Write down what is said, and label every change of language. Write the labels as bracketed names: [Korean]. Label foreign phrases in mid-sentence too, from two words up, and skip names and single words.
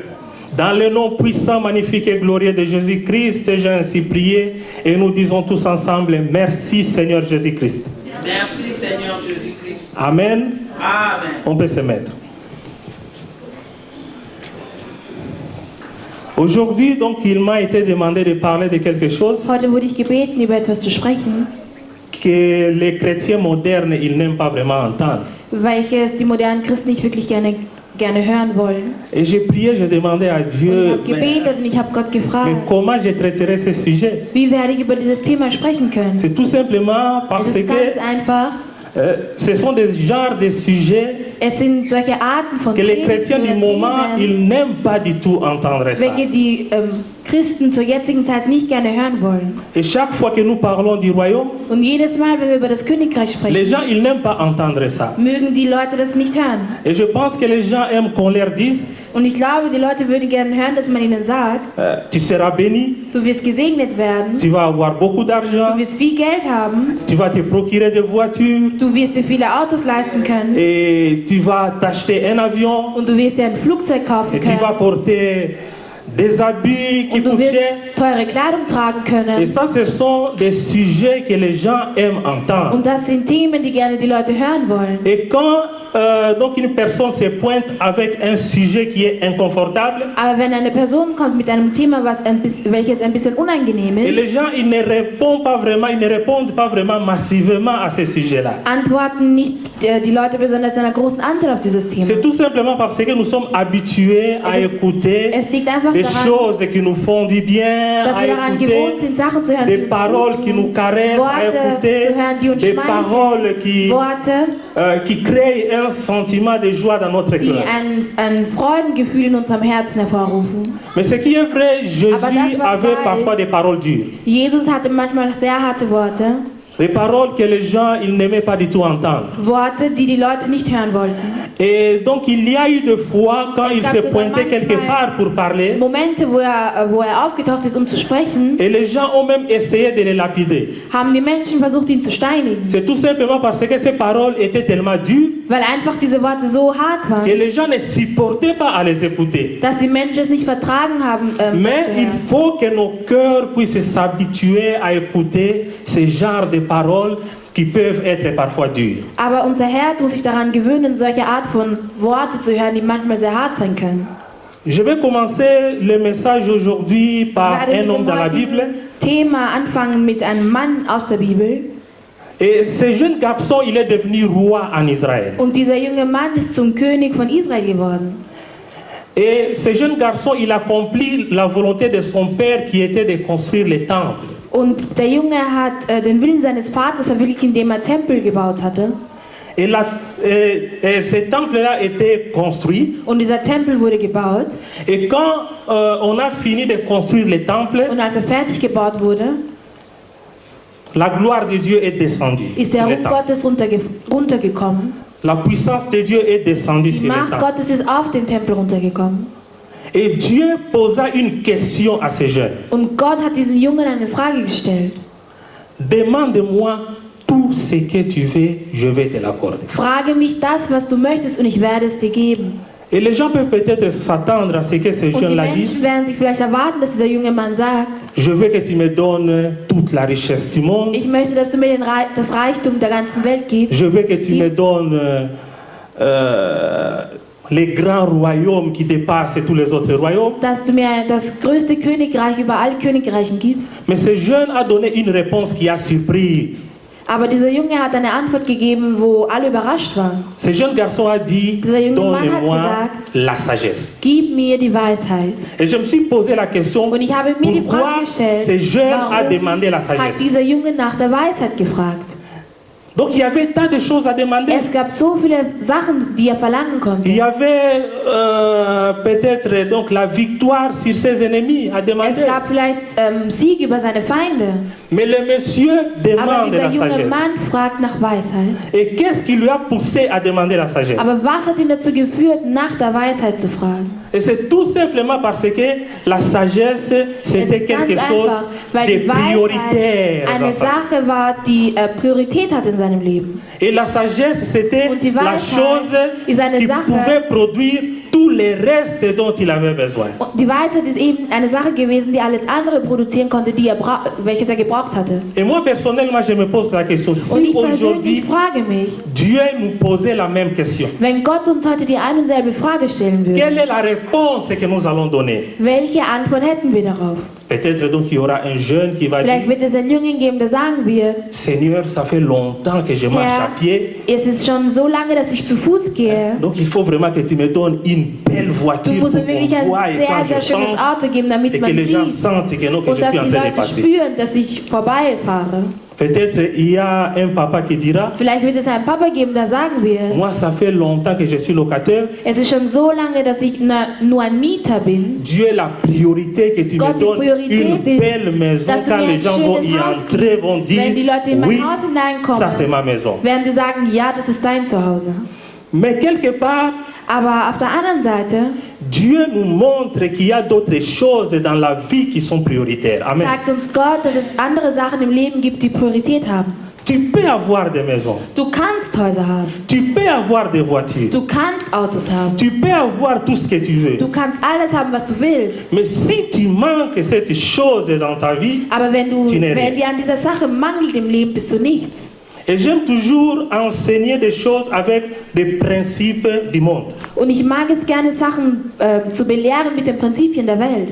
[French] Dans le nom puissant, magnifique et glorieux de Jésus-Christ, j'ai ainsi prié et nous disons tous ensemble, merci Seigneur Jésus-Christ. Merci Seigneur Jésus-Christ. Amen. Amen. On peut se mettre. Aujourd'hui, donc, il m'a été demandé de parler de quelque chose [German] Heute wurde ich gebeten, über etwas zu sprechen, [French] que les chrétiens modernes, ils n'aiment pas vraiment entendre. [German] welches die modernen Christen nicht wirklich gerne hören wollen. [French] Et j'ai prié, j'ai demandé à [German] Und ich [French] Dieu, [German] habe gebetet und ich habe Gott [French] mais [German] gefragt, [French] comment je traiterai ce sujet? [German] wie werde ich über dieses Thema sprechen können? [French] C'est tout simplement [German] Es [French] parce [German] ist ganz [French] que [German] einfach. [French] ce sont des genres de sujets [German] Es sind solche Arten von [French] que les [German] Predigten [French] chrétiens du [German] oder [French] moment, [German] Themen, [French] ils n'aiment pas du tout entendre ça. [German] welche die Christen zur jetzigen Zeit nicht gerne hören wollen. [French] Et chaque fois que nous parlons du royaume, [German] Und jedes Mal, wenn wir über das Königreich [French] les [German] sprechen, [French] gens, ils n'aiment pas entendre ça. [German] mögen die Leute das nicht hören. [French] Et je pense que les gens aiment qu'on leur dise, [German] Und ich glaube, die Leute würden gerne hören, dass man ihnen sagt, [French] Tu seras béni, [German] du wirst gesegnet werden, [French] tu vas avoir beaucoup d'argent, [German] du wirst viel Geld haben, [French] tu vas te procurer des voitures [German] du wirst dir viele Autos leisten können [French] et tu vas t'acheter un avion [German] und du wirst dir ein Flugzeug kaufen [French] et tu vas [German] können [French] porter des habits qui [German] und du [French] coûtent [German] wirst [French] cher. [German] teure Kleidung tragen [French] Et [German] können. [French] ça, ce sont des sujets que les gens aiment entendre. [German] Und das sind Themen, die gerne die Leute hören wollen. [French] Et quand donc une personne se pointe avec un sujet qui est inconfortable, [German] Aber wenn eine Person kommt mit einem Thema, welches ein bisschen unangenehm [French] et [German] ist, [French] les gens ils ne répondent pas vraiment massivement à ces sujets-là. [German] antworten nicht die Leute besonders in einer großen Anzahl auf dieses Thema. [French] C'est tout simplement parce que nous sommes habitués à écouter [German] Es liegt einfach [French] des [German] daran, [French] choses qui nous font du bien, [German] dass [French] à [German] wir daran [French] écouter [German] gewohnt sind, Sachen zu hören, [French] des [German] die uns [French] paroles [German] gut [French] qui [German] tun, [French] nous caressent, à [German] Worte [French] écouter [German] zu hören, die uns [French] des [German] schmeicheln, [French] paroles qui créent un sentiment de joie dans notre [German] die [French] cœur. [German] ein Freudengefühl in unserem Herzen hervorrufen. [French] Mais ce qui est vrai, Jésus [German] Aber das, was [French] avait [German] wahr [French] parfois [German] ist- [French] des paroles dures. [German] Jesus hatte manchmal sehr harte Worte, [French] Des paroles que les gens ils n'aimaient pas du tout entendre. [German] Worte, die die Leute nicht hören wollten. [French] Et donc il y a eu des fois quand [German] Es [French] il [German] gab [French] se [German] sogar [French] pointait quelque [German] manchmal [French] part pour parler, [German] Momente, wo er aufgetaucht ist, um zu sprechen, [French] et les gens ont même essayé de le lapider. [German] haben die Menschen versucht, ihn zu steinigen. [French] C'est tout simplement parce que ces paroles étaient tellement dures [German] Weil einfach diese Worte so hart [French] que [German] waren, [French] les gens ne supportaient pas à les écouter. [German] dass die Menschen es nicht vertragen haben, das [French] Mais [German] zu [French] il [German] hören. [French] faut que nos cœurs puissent s'habituer à écouter ce genre de paroles qui peuvent être parfois dures. [German] Aber unser Herz muss sich daran gewöhnen, solche Art von Worte zu hören, die manchmal sehr hart sein können. [French] Je vais commencer le message aujourd'hui [German] Ich [French] par [German] werde [French] un [German] mit [French] homme [German] dem [French] dans la Bible. [German] heutigen Thema anfangen mit einem Mann aus der Bibel. [French] Et ce jeune garçon, il est devenu roi en Israël. [German] Und dieser junge Mann ist zum König von Israel geworden. [French] Et ce jeune garçon, il accomplit la volonté de son père qui était de construire le temple. [German] Und der Junge hat den Willen seines Vaters verwirklicht, indem er Tempel gebaut hatte. [French] Et ce temple-là était construit. [German] Und dieser Tempel wurde gebaut. [French] Et quand on a fini de construire le temple, [German] Und als er fertig gebaut wurde, [French] la gloire de Dieu est descendue [German] ist der [French] sur le [German] Ruhm [French] temple. [German] Gottes runtergekommen. [French] La puissance de Dieu est descendue [German] Die [French] sur le [German] Macht [French] temple. [German] Gottes ist auf den Tempel runtergekommen. [French] Et Dieu posa une question à ces jeunes. [German] Und Gott hat diesen Jungen eine Frage gestellt. [French] Demande-moi tout ce que tu veux, je vais te l'accorder. [German] Frage mich das, was du möchtest, und ich werde es dir geben. [French] Et les gens peuvent peut-être s'attendre à ce que ce [German] Und die [French] jeune-là dise. [German] Menschen werden sich vielleicht erwarten, dass dieser junge Mann sagt, [French] Je veux que tu me donnes toute la richesse du monde. [German] ich möchte, dass du mir das Reichtum der ganzen Welt gibst. [French] Je veux que tu me [German] Gibst. [French] donnes les grands royaumes qui dépassent tous les autres royaumes. [German] Dass du mir das größte Königreich über alle Königreichen gibst. [French] Mais ce jeune a donné une réponse qui a surpris. [German] Aber dieser Junge hat eine Antwort gegeben, wo alle überrascht waren. [French] Ce jeune garçon a dit, [German] Dieser junge Mann hat [French] donne-moi [German] gesagt, [French] la sagesse. [German] Gib mir die Weisheit. [French] Et je me suis posé la question, [German] Und ich habe mir die [French] pourquoi [German] Frage gestellt, [French] ce jeune a [German] warum [French] demandé la [German] hat [French] sagesse? [German] dieser Junge nach der Weisheit gefragt? [French] Donc il y avait tant de choses à demander. [German] Es gab so viele Sachen, die er verlangen konnte. [French] Il y avait peut-être donc la victoire sur ses ennemis à [German] Es [French] demander. [German] gab vielleicht Sieg über seine Feinde. [French] Mais le monsieur [German] Aber [French] demande [German] dieser [French] la [German] junge [French] sagesse. [German] Mann fragt nach Weisheit. [French] Et qu'est-ce qui lui a poussé à demander la sagesse? [German] Aber was hat ihn dazu geführt, nach der Weisheit zu fragen? [French] Et c'est tout simplement parce que la sagesse, [German] Es [French] c'était [German] ist ganz [French] quelque chose [German] einfach, weil [French] de [German] die Weisheit [French] prioritaire. [German] eine [French] dans sa vie. [German] Sache war, die Priorität hat in seinem Leben. [French] Et la sagesse, c'était [German] Und die [French] la [German] Weisheit [French] chose [German] ist eine [French] qui [German] Sache, [French] pouvait produire tout le reste dont il avait besoin. [German] Und die Weisheit ist eben eine Sache gewesen, die alles andere produzieren konnte, welches er gebraucht hatte. [French] Et moi, personnellement, je me pose la question. [German] Und [French] Si [German] ich [French] aujourd'hui, [German] persönlich frage mich, [French] Dieu nous posait la même question, [German] wenn Gott uns heute die ein und selbe Frage stellen würde, [French] quelle est la réponse que nous allons donner? [German] welche Antwort hätten wir darauf? [French] Peut-être donc il y aura un jeune qui va [German] Vielleicht [French] dire, [German] wird es einen Jungen geben, der sagen wird, [French] Seigneur, ça fait longtemps que je marche [German] Herr, [French] à pied. [German] es ist schon so lange, dass ich zu Fuß gehe. [French] Donc il faut vraiment que tu me donnes une belle [German] Du [French] voiture [German] musst [French] pour [German] mir wirklich [French] qu'on [German] ein [French] voie et [German] sehr, [French] quand [German] sehr [French] je [German] schönes [French] pense [German] Auto geben, damit [French] et que [German] man [French] les gens [German] sieht. [French] sentent que, non, que [German] Und [French] je [German] dass [French] suis en [German] die [French] train de [German] Leute [French] passer. [German] spüren, dass ich vorbeifahre. [French] Peut-être il y a un papa qui dira, [German] Vielleicht wird es einen Papa geben, der sagen wird, [French] moi ça fait longtemps que je suis locataire. [German] es ist schon so lange, dass ich nur ein Mieter bin. [French] Dieu est la priorité que tu [German] Gott, [French] me [German] die [French] donnes [German] Priorität [French] une [German] ist, [French] belle maison [German] dass du [French] quand [German] mir [French] les [German] ein [French] gens vont [German] schönes [French] y [German] Haus [French] entrer, [German] gibst. [French] vont dire, [German] Wenn die Leute in mein [French] oui, [German] Haus hineinkommen, [French] ça c'est ma maison. [German] werden sie sagen, ja, das ist dein Zuhause. [French] Mais quelque part, [German] Aber auf der anderen Seite, [French] Dieu nous montre qu'il y a d'autres choses dans la vie qui sont prioritaires. Amen. [German] Sagt uns Gott, dass es andere Sachen im Leben gibt, die Priorität haben. [French] Tu peux avoir des maisons, [German] Du kannst Häuser haben. [French] tu peux avoir des voitures, [German] Du kannst Autos haben. [French] tu peux avoir tout ce que tu veux. [German] Du kannst alles haben, was du willst. [French] Mais si tu manques cette chose dans ta vie, [German] Aber wenn [French] Tu n'es rien. [German] dir an dieser Sache mangelt im Leben, bist du nichts. [French] et j'aime toujours enseigner des choses avec des principes du monde. [German] Und ich mag es gerne, Sachen zu belehren mit den Prinzipien der Welt.